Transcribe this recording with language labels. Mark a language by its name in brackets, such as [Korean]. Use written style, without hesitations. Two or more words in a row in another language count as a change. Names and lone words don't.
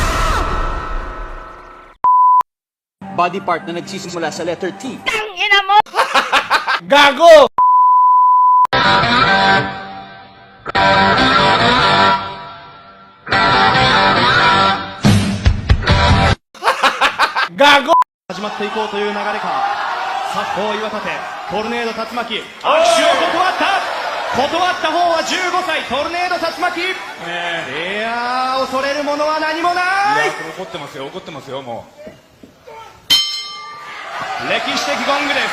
[Filipino] Body part na nagsisimula sa letter T. Tangina mo! Gago! Gago! [Japanese] 始まっていこうという流れか。殺法岩立、トルネード竜巻。握手を断った方は15歳、トルネード竜巻。いやー、恐れるものは何もない。怒ってますよ、もう。歴史的ゴングです。